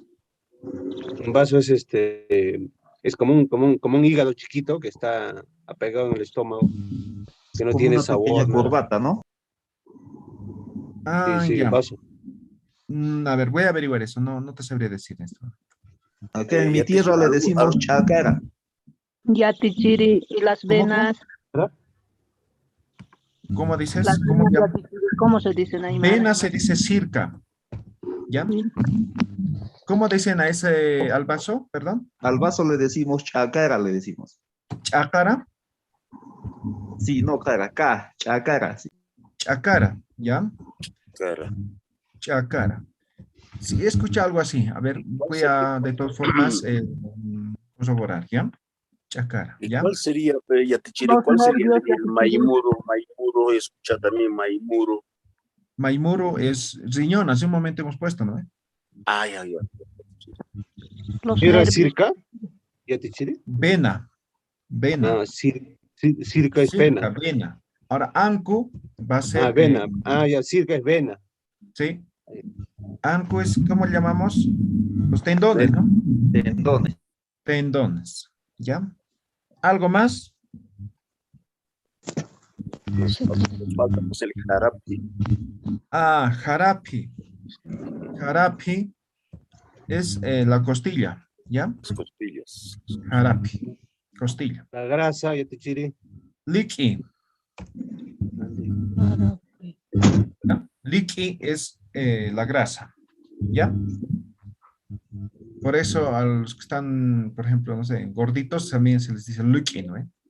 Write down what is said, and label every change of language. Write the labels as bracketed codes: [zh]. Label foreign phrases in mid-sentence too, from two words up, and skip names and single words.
[es] Un vaso es es como un hígado chiquito que está apegado en el estómago, que no Como tiene una sabor. pequeña nada. corbata, ¿no? Ah, Sí, ya. vaso. A ver, voy a averiguar eso, no te sabría decir esto. Acá en mi Ya te tierra digo, le algo- decimos algo- chacara. Yatichiri y las ¿Cómo, venas. ¿Cómo dices? Las ¿Cómo venas llama? yatichiri, ¿cómo se dicen ahí? Mara? Vena se dice circa, ¿ya? ¿Cómo dicen a ese, al vaso? Perdón. Al vaso le decimos chacara, le decimos. Chácara, Sí, no cara, acá, chacara. Sí. chácara, ¿ya? Cara. Chácara. Sí, escucha algo así. A ver, voy a de todas formas corroborar, ¿ya? Chácara, ¿Y ¿ya? cuál sería, Yatichiri, Los cuál sería nervios, el Yatichiri. maimuro? Maimuro, escucha también maimuro. Maimuro es riñón, hace un momento hemos puesto, ¿no? Ay, ay, ay. Los ¿Era nervios. circa? ¿Yatichiri? Vena, vena. Ah, circa es Circa, pena. vena. Ahora, ancu va a ser, Ah, vena. Ya, circa es vena. ¿sí? Ancu es, ¿cómo le llamamos? Los tendones, ¿no? Tendones. Tendones, ¿ya? ¿Algo más? Nos falta pues, el jarapi. Ah, jarapi. Jarapi es la costilla, ¿ya? Las costillas. Jarapi, costilla. La grasa, Yatichiri. Liqui. ¿Ya? Liqui es la grasa, ¿ya? Por eso a los que están, por ejemplo, no sé, gorditos también se les dice liqui, ¿no?